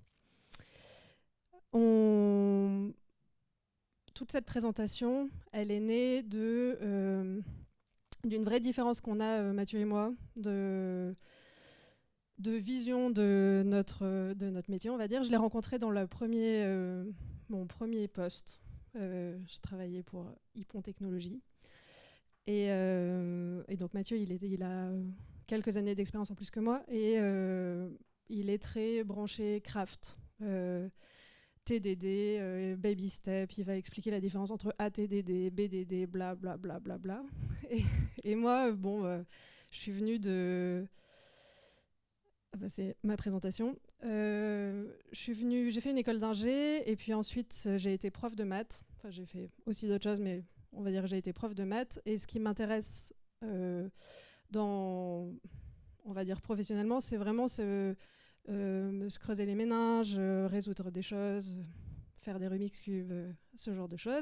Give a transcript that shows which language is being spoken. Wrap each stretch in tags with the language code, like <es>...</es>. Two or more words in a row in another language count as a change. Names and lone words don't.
<fr>Toute cette présentation, elle est née d'une vraie différence qu'on a, Mathieu et moi, de vision de notre métier, on va dire. Je l'ai rencontré dans mon premier poste. Je travaillais pour Ypon Technologies. Et donc Mathieu, il a quelques années d'expérience en plus que moi. Et il est très branché craft.</fr> <en>TDD, baby step,</en> <fr>il va expliquer la différence entre ATDD, BDD, bla bla bla bla bla. Et moi, je suis venue de... c'est ma présentation. J'ai fait une école d'ingé et puis ensuite j'ai été prof de maths. Enfin, j'ai fait aussi d'autres choses, mais on va dire que j'ai été prof de maths. Et ce qui m'intéresse on va dire professionnellement, c'est vraiment se creuser les méninges, résoudre des choses, faire des Rubik's Cube, ce genre de choses.</fr>